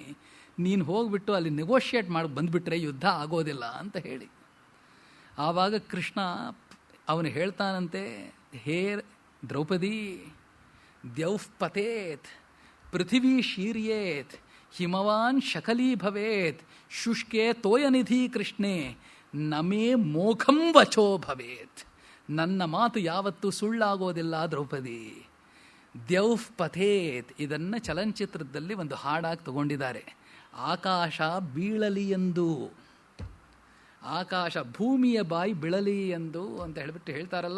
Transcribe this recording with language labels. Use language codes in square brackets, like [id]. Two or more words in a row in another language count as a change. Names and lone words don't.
[kn] ನೀನು ಹೋಗ್ಬಿಟ್ಟು ಅಲ್ಲಿ ನೆಗೋಷಿಯೇಟ್ ಮಾಡಿ ಬಂದುಬಿಟ್ರೆ ಯುದ್ಧ ಆಗೋದಿಲ್ಲ ಅಂತ ಹೇಳಿ. ಆವಾಗ ಕೃಷ್ಣ ಅವನು ಹೇಳ್ತಾನಂತೆ, ಹೇ ದ್ರೌಪದಿ, [sa] ದ್ಯೌಃ ಪತೇತ್, ಪೃಥಿವೀ ಶೀರ್ಯೇತ್, ಹಿಮವಾನ್ ಶಕಲೀ ಭವೇತ್, ಶುಷ್ಕೆ ತೋಯನಿಧಿ ಕೃಷ್ಣೆ, ನಮೇ ಮೋಖಂ ವಚೋ ಭವೇತ್. [kn] ನನ್ನ ಮಾತು ಯಾವತ್ತೂ ಸುಳ್ಳಾಗೋದಿಲ್ಲ ದ್ರೌಪದಿ. [sa] ದ್ಯೌಃ ಪಥೇತ್ [kn] ಇದನ್ನು ಚಲನಚಿತ್ರದಲ್ಲಿ ಒಂದು ಹಾಡಾಗಿ ತಗೊಂಡಿದ್ದಾರೆ. ಆಕಾಶ ಬೀಳಲಿ ಎಂದು, ಆಕಾಶ ಭೂಮಿಯ ಬಾಯಿ ಬೀಳಲಿ ಎಂದು ಅಂತ ಹೇಳಿಬಿಟ್ಟು ಹೇಳ್ತಾರಲ್ಲ.